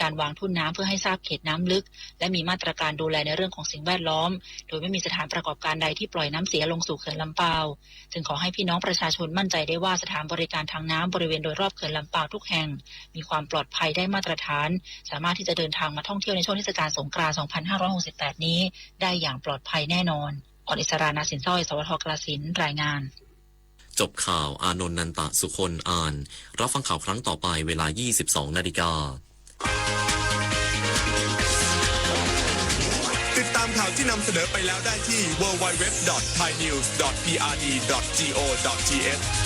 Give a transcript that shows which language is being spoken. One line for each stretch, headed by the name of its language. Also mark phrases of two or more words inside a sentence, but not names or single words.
Thai: วางทุ่นน้ำเพื่อให้ทราบเขตน้ำลึกและมีมาตรการดูแลในเรื่องของสิ่งแวดล้อมโดยไม่มีสถานประกอบการใดที่ปล่อยน้ำเสียลงสู่เขื่อนลำปาวจึงขอให้พี่น้องประชาชนมั่นใจได้ว่าสถานบริการทางน้ำบริเวณโดยรอบเขื่อนลำปาวทุกแห่งมีความปลอดภัยได้มาตรฐานสามารถที่จะเดินทางมาท่องเที่ยวในช่วงเทศกาลสงกรานต์ 2568 นี้ได้อย่างปลอดภัยแน่นอนอริสรานาสินสร้อยสวทกาฬสินธุ์รายงาน จบข่าวอานนท์นันตะสุคนอ่านรับฟังข่าวครั้งต่อไปเวลา 22:00 น. ติดตามข่าวที่นำเสนอไปแล้วได้ที่ www.thainews.prd.go.th